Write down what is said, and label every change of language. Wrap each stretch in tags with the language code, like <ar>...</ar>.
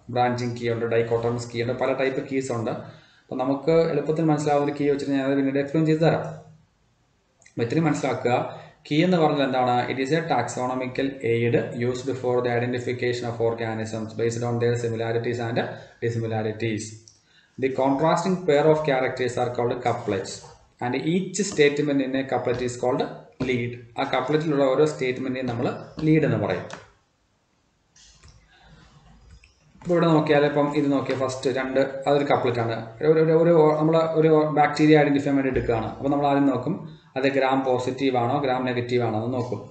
<ml>Branching key ഉണ്ട്, ഡൈക്കോട്ടോമസ് key ഉണ്ട്, പല ടൈപ്പ് കീസ് ഉണ്ട്. അപ്പോൾ നമുക്ക് എളുപ്പത്തിൽ മനസ്സിലാവുന്ന ഒരു കീ വെച്ചിട്ട് ഞാനത് പിന്നീട് എക്സ്പ്ലെയിൻ ചെയ്ത് തരാം. അപ്പോൾ ഇത്രയും മനസ്സിലാക്കുക. കീ എന്ന് പറഞ്ഞാൽ എന്താണ്?</ml> <en>It is a taxonomical aid used for the identification of organisms based on their similarities and dissimilarities. The contrasting pair of characters are called couplets and each statement in a couplet is called lead.</en> <ml>ആ കപ്ലെറ്റിലുള്ള ഓരോ സ്റ്റേറ്റ്മെന്റിനെയും നമ്മൾ lead എന്ന് പറയും. ഇപ്പോൾ ഇവിടെ നോക്കിയാൽ ഇപ്പം ഇത് നോക്കിയാൽ ഫസ്റ്റ് അതൊരു കപ്ലെറ്റ് ആണ്. നമ്മൾ ഒരു ബാക്ടീരിയ ഐഡന്റിഫൈ വേണ്ടി എടുക്കുകയാണ്. അപ്പോൾ നമ്മൾ ആദ്യം നോക്കും അത് ഗ്രാം പോസിറ്റീവ് ആണോ ഗ്രാം നെഗറ്റീവ് ആണോ എന്ന് നോക്കും.</ml>